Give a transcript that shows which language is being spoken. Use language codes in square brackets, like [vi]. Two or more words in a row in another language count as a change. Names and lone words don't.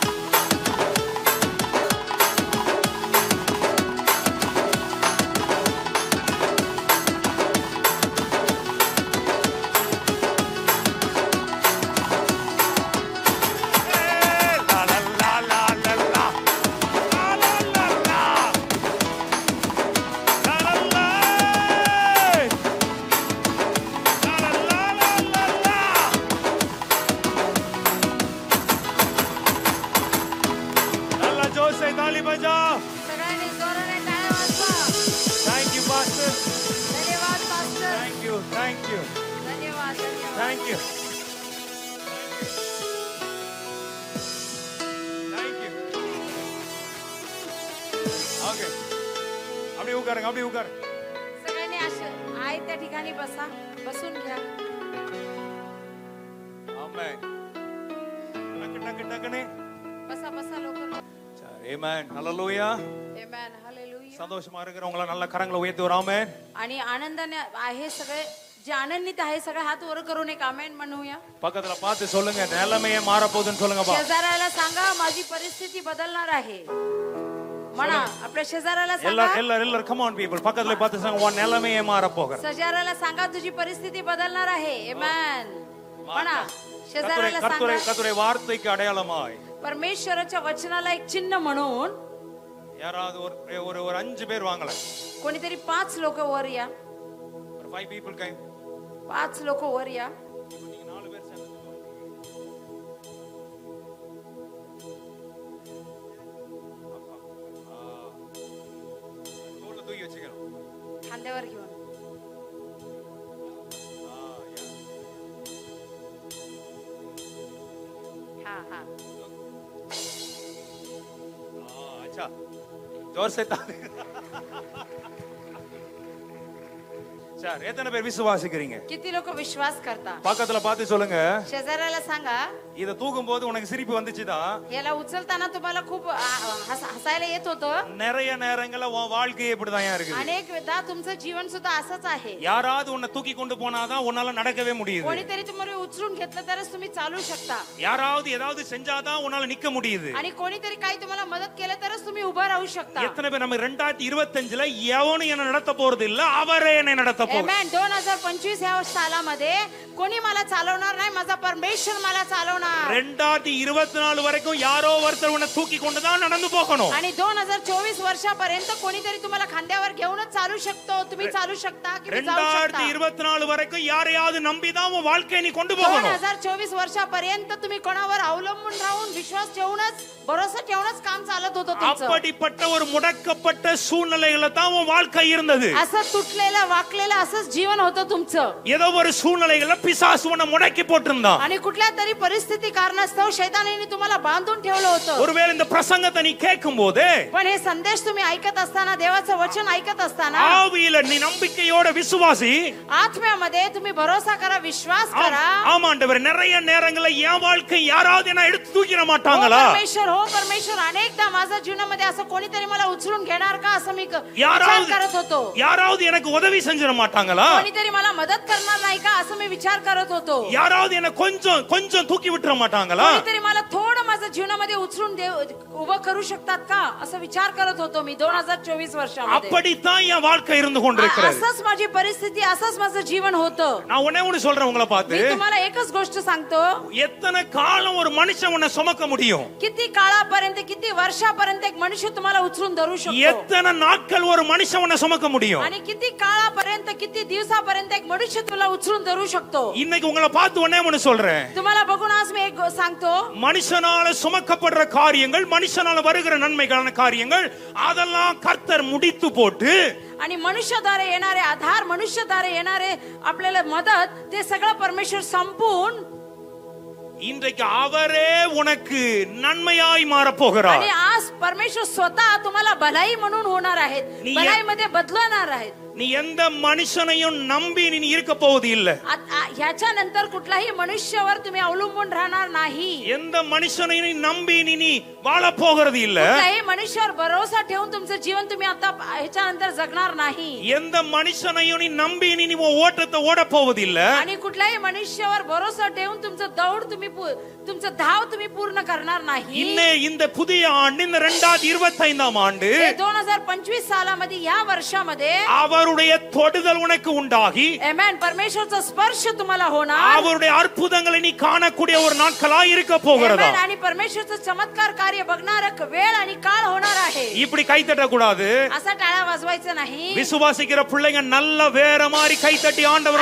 [hi] la la la la la la la la la la la la la la la अल्लाह जोर से ताली बजाओ [mr] सगळ्यांनी जोराने टाळ्या वाजवा [en] thank you pastor [mr] धन्यवाद पास्टर [en] thank you [mr] धन्यवाद धन्यवाद [en] thank you thank you okay [hi] अभी उगार [mr] सगळ्यांनी अशा आहे त्या ठिकाणी बसा बसून घ्या आमेन टक टक टकने बसा बसा लवकर आमेन हालेलुया आमेन हालेलुया [ta] சந்தோஷமா இருக்கிறவங்கள நல்ல கரங்களை உயர்த்தி ஒரு ஆமென் [mr] आणि आनंदाने आहे सगळे जे आनंदित आहे सगळे हात वर करून एक आमेन म्हणूया [ta] பக்கத்துல பார்த்து சொல்லுங்க நிலைமையே மாற போகுதுன்னு சொல்லுங்கப்பா [mr] शेजाऱ्याला सांगा माझी परिस्थिती बदलणार आहे म्हणा आपल्या शेजाऱ्याला [ta] எல்லாரும் [mr] सांगा [ta] எல்லாரும் எல்லாரும் [en] come on people [ta] பக்கத்துல பார்த்து சொல்லுங்க உன் நிலைமையே மாற போகுது [mr] शेजाऱ्याला सांगा तुझी परिस्थिती बदलणार आहे आमेन म्हणा शेजाऱ्याला [ta] கர்த்தரை [mr] सांगा [ta] கர்த்தரை வார்த்தைக்கு அடையாளமாய் [mr] परमेश्वराच्या वचनाला एक चिन्ह म्हणून [ta] யாராவது ஒரு ஒரு ஒரு 5 பேர் வாங்கல [mr] कोणीतरी 5 लोक वर या [en] ஒரு 5 people came [mr] 5 लोक वर या [ta] நீங்க 4 பேர் சேர்ந்து தோள்ல தூக்கி வச்சுக்கணும் [mr] खांद्यावर घेऊन हा हा [hi] अच्छा जोर से ताली [ta] சரி எத்தனை பேர் விசுவாசிக்கிறீங்க [mr] किती लोक विश्वास करता [ta] பக்கத்துல பார்த்து சொல்லுங்க [mr] शेजाऱ्याला सांगा [ta] இத தூக்கும் போது உனக்கு சிரிப்பு வந்துச்சுதான் [mr] याला उचलताना तुम्हाला खूप हसायला येत होतं [ta] நிறைய நேரங்கள்ல உன் வாழ்க்கையே இப்படிதான் இருக்குது [mr] अनेकदा तुमचं जीवन सुद्धा असंच आहे [ta] யாராவது உன்னை தூக்கி கொண்டு போனாதான் உன்னால நடக்கவே முடியுது [mr] कोणीतरी तुम्हाला उचलून घेतलं तरच तुम्ही चालू शकता [ta] யாராவது ஏதாவது செஞ்சாதான் உன்னால நிக்க முடியுது [mr] आणि कोणीतरी काही तुम्हाला मदत केलं तरच तुम्ही उभं राहू शकता [ta] எத்தனை பேர் நம்ம 2025ல எவனும் என்ன நடத்த போறது இல்ல அவரே என்னை நடத்த போறார் [mr] Amen 2025 या सालामध्ये कोणी मला चालवणार नाही माझा परमेश्वर मला चालवणार [ta] 2024 வரைக்கும் யாரோ ஒருத்தர் உன்னை தூக்கி கொண்டு தான் நடந்து போகணும் [mr] आणि 2024 वर्षापर्यंत कोणीतरी तुम्हाला खांद्यावर घेऊनच चालू शकतो तुम्ही चालू शकता की जाऊ शकता [ta] 2024 வரைக்கும் யாரையாவது நம்பி தான் உன் வாழ்க்கையை நீ கொண்டு போகணும் [mr] 2024 वर्षापर्यंत तुम्ही कोणावर अवलंबून राहून विश्वास ठेवूनच भरोसा ठेवूनच काम चालत होतं तुमचं [ta] அப்படிப்பட்ட ஒரு முடக்கப்பட்ட சூழ்நிலையில தான் உன் வாழ்க்கை இருந்தது [mr] असं तुटलेलं वाकलेलं असंच जीवन होतं तुमचं [ta] ஏதோ ஒரு சூழ்நிலையில பிசாசு உன்னை முடக்கி போட்டிருந்தான் [mr] आणि कुठल्या तरी परिस्थिती कारणास्तव शैतानाने तुम्हाला बांधून ठेवलं होतं [ta] ஒருவேளை இந்த பிரசங்கத்தை நீ கேட்கும்போது [mr] पण हे संदेश तुम्ही ऐकत असताना देवाचं वचन ऐकत असताना [ta] ஆவியில நீ நம்பிக்கையோட விசுவாசி [mr] आत्म्यामध्ये तुम्ही भरोसा करा विश्वास करा [ta] ஆமா ஆண்டவர் நிறைய நேரங்கள்ல என் வாழ்க்கை யாராவது என்ன எடுத்து தூக்கிட [mr] हो [ta] மாட்டாங்களா [mr] परमेश्वर अनेकदा माझ्या जीवनामध्ये असं कोणीतरी मला उचलून घेणार का असं मी विचार [ta] யாராவது [mr] करत होतो [ta] யாராவது எனக்கு உதவி செஞ்சிட மாட்டாங்களா [mr] कोणीतरी मला मदत करणार नाही का असं मी विचार करत होतो [ta] யாராவது என்ன கொஞ்சம் கொஞ்சம் தூக்கி விட்டுற மாட்டாங்களா [mr] कोणीतरी मला थोडं माझं जीवनामध्ये उचलून उभं करू शकतात का असं विचार करत होतो मी 2024 वर्षामध्ये. [ta] அப்படித்தான் என் வாழ்க்கை இருந்து கொண்டிருக்கிறது. [mr] असंच माझी परिस्थिती, असंच माझं जीवन होतं. [ta] நான் ஒண்ணே ஒண்ணு சொல்றேன் உங்களை பார்த்து. [mr] मी तुम्हाला एकच गोष्ट सांगतो. [ta] எத்தனை காலம் ஒரு மனுஷன் உன்னை சுமக்க முடியும்? [mr] किती काळापर्यंत, किती वर्षापर्यंत एक मनुष्य तुम्हाला उचलून धरू शकतो? [ta] எத்தனை நாட்கள் ஒரு மனுஷன் உன்னை சுமக்க முடியும்? [mr] आणि किती काळापर्यंत, किती दिवसापर्यंत एक मनुष्य तुला उचलून धरू शकतो? [ta] இன்னைக்கு உங்களை பார்த்து ஒண்ணே ஒண்ணு சொல்றேன். [mr] तुम्हाला बघून आज मी एक सांगतो. [ta] மனுஷனால சுமக்கப்படுற காரியங்கள், மனுஷனால வருகிற நன்மைகளான காரியங்கள், அதெல்லாம் கர்த்தர் முடித்து போட்டு [mr] आणि मनुष्याद्वारे येणारे आधार, मनुष्याद्वारे येणारे आपल्याला मदत, ते सगळं परमेश्वर संपून [ta] இன்றைக்கு அவரே உனக்கு நன்மையாய் மாற போகிறார். [mr] आणि आज परमेश्वर स्वतः तुम्हाला भलाई म्हणून होणार आहेत, नि- भलाईमध्ये बदलणार आहेत. [ta] நீ எந்த மனுஷனையும் நம்பி நீ இருக்க போவது இல்ல. [mr] ह्याच्या नंतर कुठलाही मनुष्यावर तुम्ही अवलंबून राहणार नाही. [ta] எந்த மனுஷனையும் நீ நம்பி நீ வாழ போகிறது இல்ல. [mr] कुठल्याही मनुष्यावर भरोसा ठेवून तुमचं जीवन तुम्ही आता ह्याच्या नंतर जगणार नाही. [ta] எந்த மனுஷனையும் நீ நம்பி நீ ஓட்டத்தை ஓட போவது இல்ல. [mr] आणि कुठल्याही मनुष्यावर भरोसा ठेवून तुमचं दौड तुम्ही तुमचं धाव तुम्ही पूर्ण करणार नाही. [ta] இந்த புதிய ஆண்டு, இந்த 2025ஆம் ஆண்டு, [mr] 2025 सालामध्ये, या वर्षामध्ये [ta] அவருடைய தொடுதல் உனக்கு உண்டாகி, [mr] आमेन, परमेश्वरचा स्पर्श तुम्हाला होणार. [ta] அவருடைய அற்புதங்களை நீ காணக்கூடிய ஒரு நாட்களாய் இருக்க போகிறதா. [mr] आमेन, आणि परमेश्वरचं चमत्कार कार्य बघणार वेळ आणि काळ होणार आहे. [ta] இப்படி கை தட்ட கூடாது. [mr] असा टाळा वाजवायचं नाही. [ta] விசுவாசிக்கிற பிள்ளைங்க நல்ல வேற மாதிரி கை தட்டி ஆண்டவரை